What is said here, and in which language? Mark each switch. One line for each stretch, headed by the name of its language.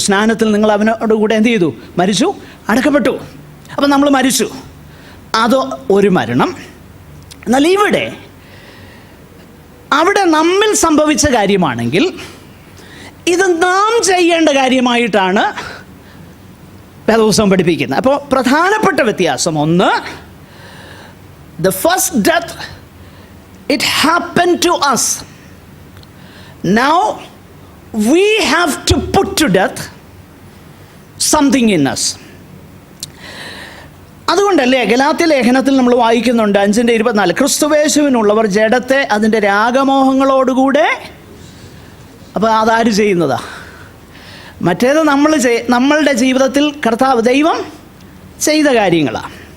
Malayalam: സ്നാനത്തിൽ നിങ്ങൾ അവനോടുകൂടെ എന്ത് ചെയ്തു? മരിച്ചു, അടക്കപ്പെട്ടു. അപ്പം നമ്മൾ മരിച്ചു. അത് ഒരു മരണം. എന്നാൽ അവിടെ നമ്മിൽ സംഭവിച്ച കാര്യമാണെങ്കിൽ ഇത് നാം ചെയ്യേണ്ട കാര്യമായിട്ടാണ് വേദപുസ്തകം പഠിപ്പിക്കുന്നത്. അപ്പോൾ പ്രധാനപ്പെട്ട വ്യത്യാസം ഒന്ന്,
English: the first death, it happened to us. Now we have to put to death something in us.
Malayalam: അതുകൊണ്ടല്ലേ ഗലാത്യ ലേഖനത്തിൽ നമ്മൾ വായിക്കുന്നുണ്ട് 5:24, ക്രിസ്തുവേശുവിനുള്ളവർ ജഡത്തെ അതിൻ്റെ രാഗമോഹങ്ങളോടുകൂടെ. അപ്പോൾ അതാര് ചെയ്യുന്നതാ? മറ്റേത് നമ്മളുടെ ജീവിതത്തിൽ കർത്താവ് ദൈവം ചെയ്ത കാര്യങ്ങളാണ്.